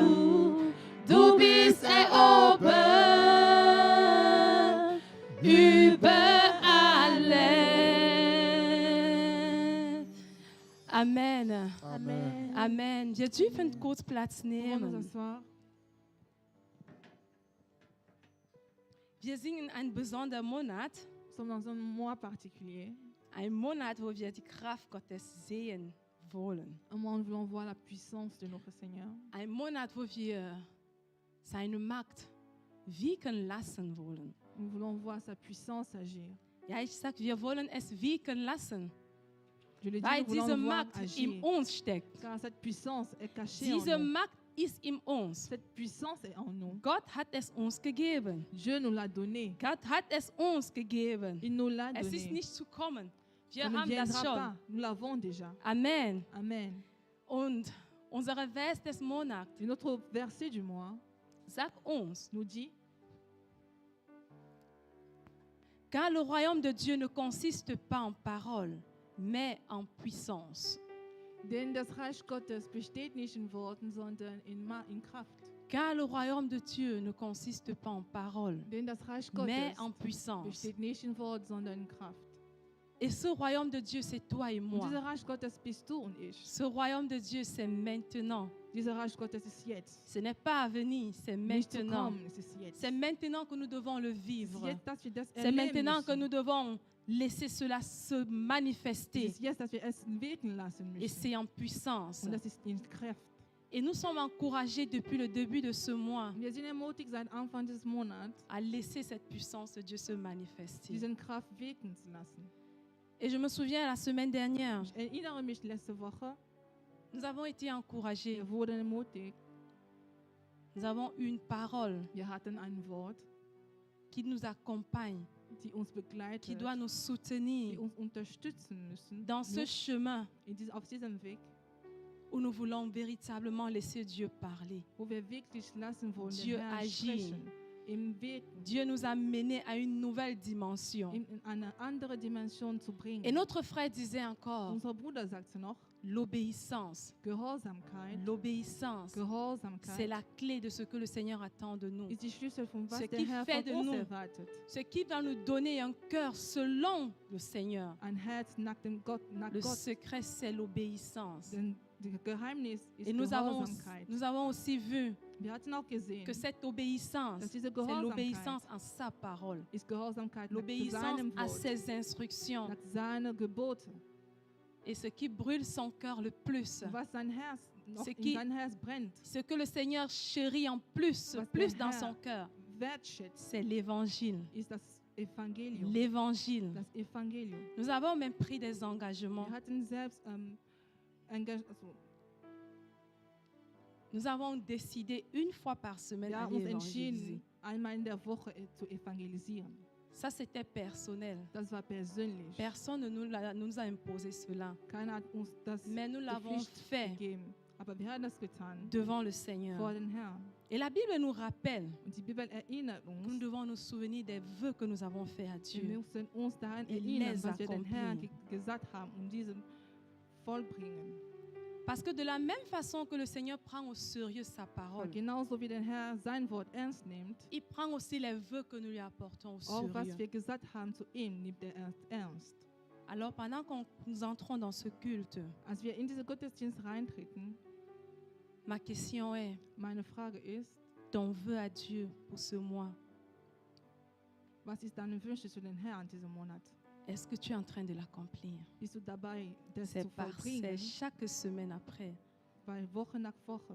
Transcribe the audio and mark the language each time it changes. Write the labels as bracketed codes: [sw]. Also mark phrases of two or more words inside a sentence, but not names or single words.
[de] Du bist erobert über alle. Amen. Amen. Amen. Wir dürfen kurz Platz [fr] Pouvons nous [de] nehmen. [fr] asseoir? [de] wir sind in einem besonderen Monat, [fr] Nous sommes dans un mois particulier, [de] ein Monat, wo wir die Kraft Gottes sehen wollen. [fr] un mois où nous voulons voir la puissance de notre Seigneur. [de] Ein Monat, wo wir seine Macht wirken lassen wollen. [fr] Nous voulons voir sa puissance agir. [de] Ja, ich sag, wir wollen es wirken lassen, [fr] Je le dis, [de] weil [fr] nous voulons [de] diese [fr] le voir [de] Macht [fr] agir. [de] in uns steckt. [fr] Car cette puissance est cachée [de] Diese [fr] en nous. [de] Macht ist in uns. [fr] Cette puissance est en nous. [de] Gott hat es uns gegeben. [fr] Dieu nous l'a donné. [de] Gott hat es uns gegeben. [fr] Il nous l'a [de] Es ist [fr] donné. [de] nicht zu kommen. Wir [fr] Ça ne [de] haben das [fr] viendra [de] schon. [fr] pas. Nous l'avons déjà. Amen. Amen. [de] Und unsere Vers des Monats [fr] Et notre verset du mois [de] sagt uns, [fr] nous dit, car le royaume de Dieu ne consiste pas en paroles, mais en puissance. [de] denn das Reich Gottes besteht nicht in Worten, sondern in Kraft. [fr] Car le royaume de Dieu ne consiste pas en paroles, [de] Denn das Reich [fr] mais [de] Gottes [fr] en puissance. [de] besteht nicht in Worten, sondern in Kraft. [fr] Et ce royaume de Dieu, c'est toi et [de] Und [fr] moi. [de] dieser Reich Gottes bist du und ich. [fr] Ce royaume de Dieu, c'est maintenant. [de] Dieser Reich Gottes ist jetzt. [fr] Ce n'est pas à venir, c'est [de] Nicht zu [fr] maintenant. [de] kommen, es ist jetzt. [fr] C'est maintenant que nous devons le [de] Es ist [fr] vivre. [de] jetzt, dass wir das [fr] C'est [de] erleben [fr] maintenant que [de] müssen. [fr] nous devons laisser cela se [de] Es [fr] manifester. [de] ist jetzt, dass wir es wirken lassen [fr] Et [de] müssen. [fr] c'est en puissance. [de] Und das ist in Kraft. [fr] Et nous sommes encouragés depuis le début de ce mois [de] Wir sind ermutigt seit Anfang des Monats, [fr] à laisser cette puissance de Dieu se manifester. [de] diese Kraft wirken zu lassen. [fr] Et je me souviens la semaine dernière, [de] Ich erinnere mich, letzte Woche, [fr] nous avons été encouragés. [de] wir wurden ermutigt. [fr] Nous avons une parole [de] Wir hatten ein Wort, [fr] qui nous accompagne, [de] die uns begleitet, [fr] qui doit nous [de] die [fr] soutenir [de] uns unterstützen müssen, [fr] dans ce chemin [de] auf diesem Weg, [fr] où nous voulons véritablement laisser Dieu parler. [de] wo wir wirklich lassen wollen, [fr] Dieu [de] den Herrn [fr] agit. [de] sprechen, im Wirken, [fr] Dieu nous a menés à une nouvelle dimension. [de] in eine andere Dimension zu bringen. [fr] Et notre frère disait encore, [de] Unser Bruder sagte noch, [fr] l'obéissance. [de] Gehorsamkeit, [fr] L'obéissance, c'est [de] Gehorsamkeit [fr] la clé de ce que le Seigneur attend de nous. [de] ist die Schlüssel von was [fr] Ce [de] der [fr] qui [de] Herr [fr] fait de [de] von uns [fr] nous [de] erwartet. [fr] Ce qui va nous donner un cœur selon le Seigneur. [de] Ein Herz nach dem Gott, nach [fr] Le [de] Gott. [fr] secret, c'est l'obéissance. [de] Denn das Geheimnis ist [fr] Et nous [de] Gehorsamkeit. [fr] avons aussi vu [de] Wir hatten auch gesehen, [fr] que cette obéissance, [de] dass diese [fr] c'est [de] Gehorsamkeit [fr] l'obéissance à sa parole, [de] ist Gehorsamkeit nach [fr] l'obéissance [de] seinem [fr] à [de] Wort, [fr] ses instructions. [de] nach seinen Geboten. [fr] Et ce qui brûle son cœur le plus, [de] Was sein Herz noch [fr] Ce [de] in [fr] qui- [de] sein Herz brennt, [fr] ce que le Seigneur chérit en plus, [de] Was [fr] plus [de] der [fr] dans [de] Herr [fr] son cœur, [de] wertschätzt, [fr] c'est l'évangile. [de] ist das Evangelium. [fr] L'évangile. [de] Das Evangelium. [fr] Nous avons même pris des engagements. [de] Wir hatten selbst [fr] Nous avons décidé une fois par semaine [de] wir haben [fr] d'aller [de] uns [fr] évangéliser. [de] entschieden, einmal in der Woche zu evangelisieren. [fr] Ça, c'était personnel. [de] Das war persönlich. [fr] Personne ne nous a imposé cela. [de] Keiner hat uns das [fr] Mais nous l'avons [de] Pflicht [fr] fait [de] gegeben. Aber wir haben das getan [fr] devant le [de] vor [fr] Seigneur. [de] den Herrn. [fr] Et la Bible nous rappelle [de] Und die Bibel erinnert [fr] que nous [de] uns, [fr] devons nous souvenir des vœux que nous avons faits à [de] wir [fr] Dieu. [de] müssen uns daran [fr] Et [de] erinnern, [fr] les [de] was wir den Herrn [fr] accomplir. [de] gesagt haben und diesen vollbringen. [fr] Parce que de la même façon que le Seigneur prend au sérieux sa [de] Weil [fr] parole, [de] genauso wie der Herr sein Wort ernst nimmt, [fr] il prend aussi les vœux que nous lui apportons au [de] auch was [fr] sérieux. [de] wir gesagt haben zu ihm, nimmt er ernst. [fr] Alors pendant que nous entrons dans ce culte, [de] Als wir in diesen Gottesdienst reintreten, [fr] ma question est, [de] meine Frage ist, [fr] ton vœu à Dieu pour ce mois, [de] was ist deine Wünsche zu den Herrn diesen Monat? [fr] est-ce que tu es en train de l'accomplir? [de] Bist du dabei, das [fr] C'est [de] zu [fr] c'est [de] vollbringen? [fr] chaque semaine après. [de] Weil Woche nach Woche.